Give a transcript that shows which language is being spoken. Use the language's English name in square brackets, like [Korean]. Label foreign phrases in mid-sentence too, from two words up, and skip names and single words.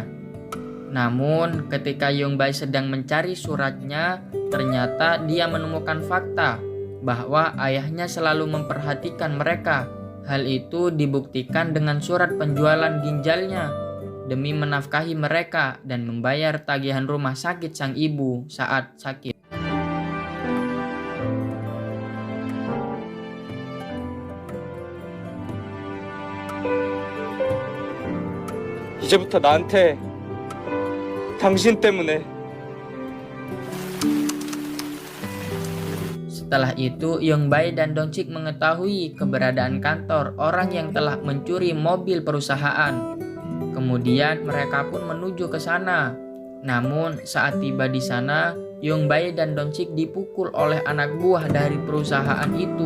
[Indonesian] Namun, ketika Yong-bae sedang mencari suratnya, ternyata dia menemukan fakta bahwa ayahnya selalu memperhatikan mereka. Hal itu dibuktikan dengan surat penjualan ginjalnya demi menafkahi mereka dan membayar tagihan rumah sakit sang ibu saat sakit. [Korean] 이제부터 나한테 당신 때문에. [Indonesian] Setelah itu, Yong-bae dan Dong-sik mengetahui keberadaan kantor orang yang telah mencuri mobil perusahaan. Kemudian mereka pun menuju ke sana. Namun saat tiba di sana, Yong-bae dan Dong-sik dipukul oleh anak buah dari perusahaan itu.